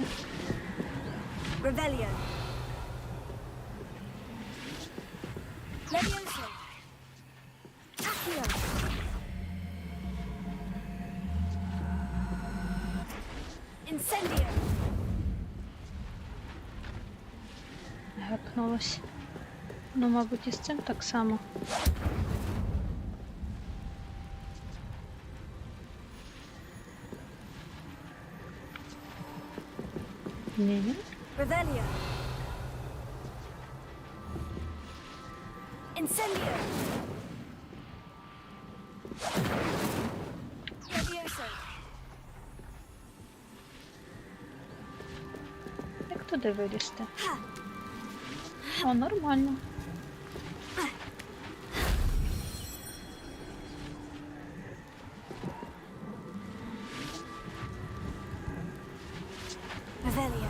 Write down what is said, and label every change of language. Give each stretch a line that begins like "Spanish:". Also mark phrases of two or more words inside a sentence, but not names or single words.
Latin: Rebellion. Levioso. Accio. Incendio.
Ukrainian: Гепнулось. Ну, мабуть, і з цим так само. Ні.
Latin: Revelio. Incendio. Levioso.
Ukrainian: Як туди вилізти? О, нормально.
Latin: Revelio.